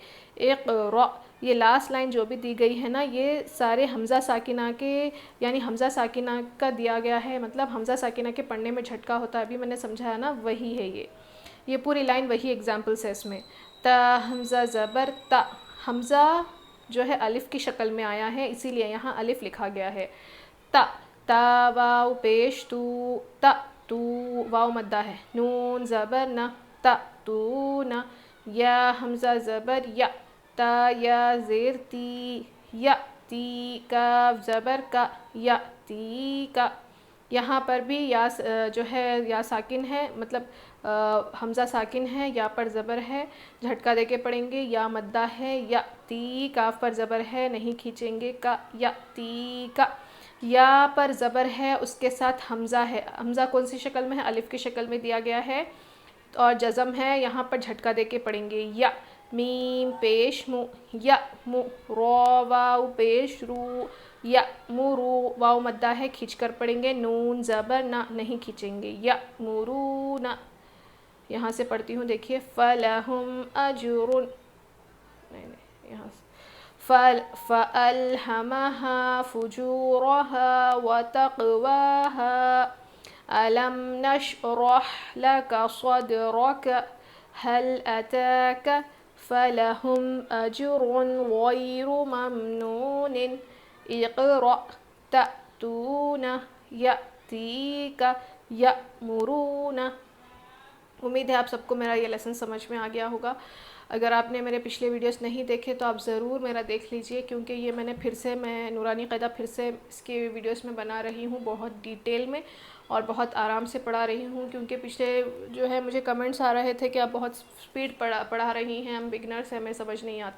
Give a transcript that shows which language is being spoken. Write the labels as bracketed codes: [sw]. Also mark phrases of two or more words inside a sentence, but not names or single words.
[ur] ایک را، یہ لاسٹ لائن جو بھی دی گئی ہے نا یہ سارے حمزہ ساکنہ کے یعنی حمزہ ساکنہ کا دیا گیا ہے، مطلب حمزہ ساکنہ کے پڑھنے میں جھٹکا ہوتا ہے، ابھی میں نے سمجھایا نا وہی ہے یہ پوری لائن وہی ایگزامپلس ہے اس میں. تا حمزہ زبر تا، حمزہ جو ہے الف کی شکل میں آیا ہے اسی لیے یہاں الف لکھا گیا ہے. تا، تا واو پیش تو، تا تو، واو مدہ ہے، نون زبر نہ، تا تو نہ. یا حمزہ زبر یا، تا یا زیر تی، یا تی، کاف زبر کا، یا تی کا. یہاں پر بھی یا جو ہے یا ساکن ہے، مطلب حمزہ ساکن ہے، یا پر زبر ہے، جھٹکا دے کے پڑھیں گے. یا مدہ ہے، یا تی، کاف پر زبر ہے، نہیں کھینچیں گے. کا، یا تی کا. یا پر زبر ہے، اس کے ساتھ حمزہ ہے. حمزہ کون سی شکل میں ہے؟ الف کی شکل میں دیا گیا ہے، اور جزم ہے، یہاں پر جھٹکا دے کے پڑھیں گے. یا میم پیش مو، یا مو، رو واو پیش رو، یا مرو، واو مدہ ہے، کھینچ کر پڑھیں گے. نون زبر نہ، نہیں کھینچیں گے. یا مرون، یہاں سے پڑھتی ہوں، دیکھیے. [ar] فلہم اجر، [ur] نہیں نہیں، یہاں سے [ar] فألہمہا فجورہا وتقواہا ألم نشرح لك صدرك هل أتاك فلهم أجر غير ممنون اقرأ تأتون يأتيك يأمرون. [ur] امید ہے آپ سب کو میرا یہ لیسن سمجھ میں آ گیا ہوگا. اگر آپ نے میرے پچھلے ویڈیوز نہیں دیکھے تو آپ ضرور میرا دیکھ لیجئے، کیونکہ یہ میں نے پھر سے نورانی قاعدہ پھر سے اس کے ویڈیوز میں بنا رہی ہوں، بہت ڈیٹیل میں اور بہت آرام سے پڑھا رہی ہوں. کیونکہ پچھلے جو ہے مجھے کمنٹس آ رہے تھے کہ آپ بہت سپیڈ پڑھا رہی ہیں، ہم بگنرس ہیں، ہمیں سمجھ نہیں آتا.